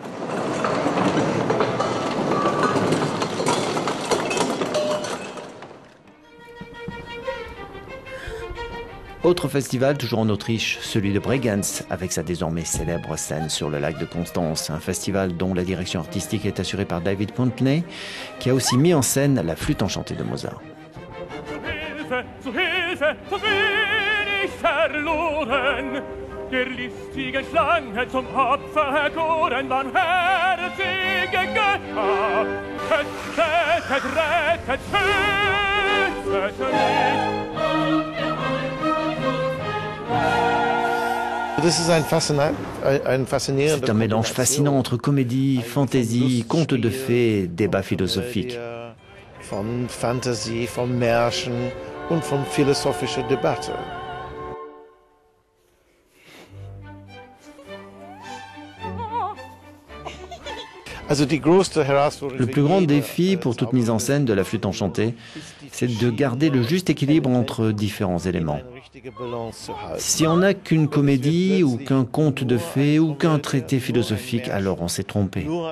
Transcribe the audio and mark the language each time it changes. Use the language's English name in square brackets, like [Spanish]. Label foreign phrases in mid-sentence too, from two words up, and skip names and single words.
[French] Autre festival, toujours en Autriche, celui de Bregenz, avec sa désormais célèbre scène sur le lac de Constance. Un festival dont la direction artistique est assurée par David Pontley, qui a aussi mis en scène la flûte enchantée de Mozart. [German] Der listige Schlange zum Opfer erkoren, barmherzige Götter, rettet, rettet, [French] C'est un mélange fascinant entre comédie, fantaisie, contes de fées, débat philosophique. [German] Von Fantasie, vom Märchen und von philosophischer Debatte. [French] Le plus grand défi pour toute mise en scène de la flûte enchantée, c'est de garder le juste équilibre entre différents éléments. Si on n'a qu'une comédie ou qu'un conte de fées ou qu'un traité philosophique, alors on s'est trompé.